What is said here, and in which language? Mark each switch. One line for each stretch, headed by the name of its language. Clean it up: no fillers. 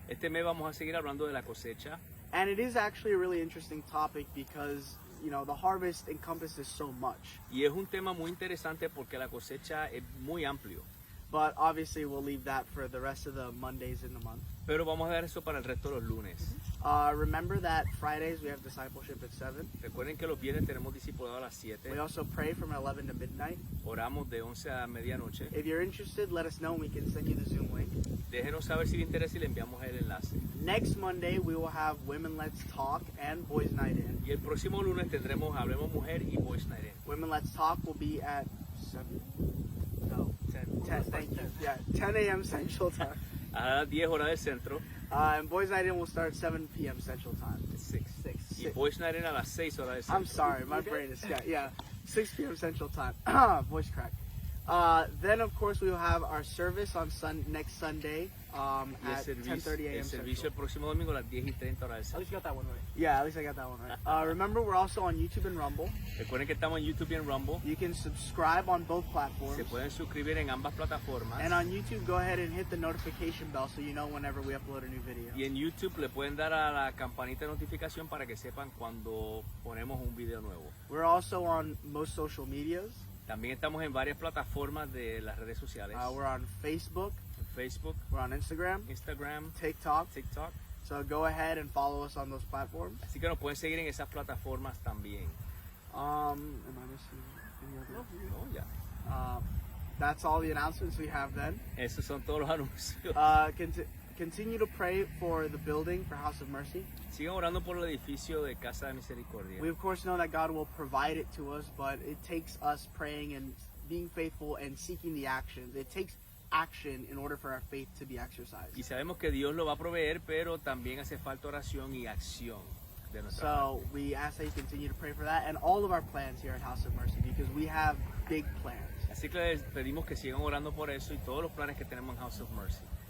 Spanish: Este mes vamos a seguir hablando de la cosecha.
English: And it is actually a really interesting topic because, you know, the harvest encompasses so much.
Spanish: Y es un tema muy interesante porque la cosecha es muy amplio.
English: But obviously, we'll leave that for the rest of the Mondays in the month.
Spanish: pero vamos a dar eso para el resto de los lunes.
English: Remember that Fridays we have discipleship at 7.
Spanish: Recuerden que los viernes tenemos discipulado a las 7.
English: We also pray from 11 to midnight.
Spanish: Oramos de 11 a medianoche.
English: If you're interested, let us know and we can send you the Zoom link.
Spanish: Déjenos saber si le interesa y le enviamos el enlace.
English: Next Monday we will have Women Let's Talk and Boys Night In.
Spanish: Y el próximo lunes tendremos Hablemos Mujer y Boys Night In.
English: Women Let's Talk will be at 7. No, 10. Thank you. Yeah, 10 a.m. Central Time.
Spanish: A las 10 horas del centro.
English: And Boys Night In will start at 7 p.m. Central Time. 6. 6.
Spanish: Y Boys Night In a las 6 horas del centro.
English: I'm sorry, my brain is yeah. 6 p.m. Central Time. Voice crack. Then of course we will have our service on next Sunday
Spanish: Y
English: at 10:30 a.m.
Spanish: el servicio
English: Central.
Spanish: el próximo domingo a las 10 y 30 horas del
English: At
Spanish: centro.
English: least you got that one right. Yeah, at least I got that one right. Remember, we're also on YouTube and Rumble.
Spanish: Recuerden que estamos en YouTube y en Rumble.
English: You can subscribe on both platforms.
Spanish: Se pueden suscribir en ambas plataformas.
English: And on YouTube, go ahead and hit the notification bell so you know whenever we upload a new video.
Spanish: Y en YouTube le pueden dar a la campanita de notificación para que sepan cuando ponemos un video nuevo.
English: We're also on most social medias.
Spanish: También estamos en varias plataformas de las redes sociales.
English: We're on Facebook,
Spanish: En Facebook,
English: we're on Instagram,
Spanish: Instagram,
English: TikTok.
Spanish: TikTok.
English: So go ahead and follow us on those platforms.
Spanish: Así que nos pueden seguir en esas plataformas también.
English: Am I missing any other?
Spanish: No, ya.
English: That's all the announcements we have then.
Spanish: Esos son todos los anuncios.
English: Continue to pray for the building for House of Mercy.
Spanish: Sigan orando por el edificio de Casa de Misericordia.
English: We of course know that God will provide it to us, but it takes us praying and being faithful and seeking the actions. It takes action in order for our faith to be exercised.
Spanish: Y sabemos que Dios lo va a proveer, pero también hace falta oración y acción de nuestra
English: So we ask that you continue to pray for that and all of our plans here at House of Mercy because we have big plans.
Spanish: parte. Así que les pedimos que sigan orando por eso y todos los planes que tenemos en House of Mercy.